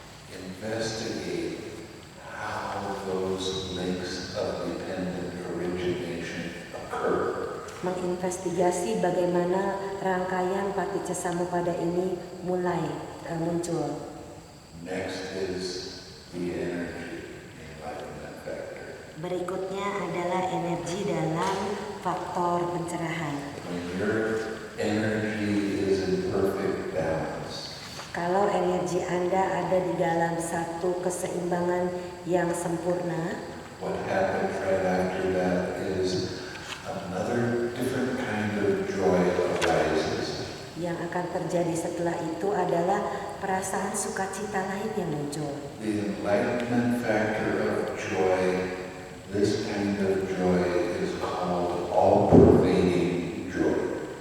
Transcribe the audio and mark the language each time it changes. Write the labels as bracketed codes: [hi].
[en] Investigate how those links of dependent origination occur. [id] Menginvestigasi bagaimana rangkaian paticcasamuppada ini mulai muncul. [en] Next is the energy enlightenment factor. [id] Berikutnya adalah energi dalam faktor pencerahan. [en] When your energy is in perfect balance, [id] Kalau energi Anda ada di dalam satu keseimbangan yang sempurna, [en] what happens right after that is another different kind of joy arises. [id] yang akan terjadi setelah itu adalah perasaan sukacita lain yang muncul. [en] The enlightenment factor of joy, this kind of joy is called all-pervading joy.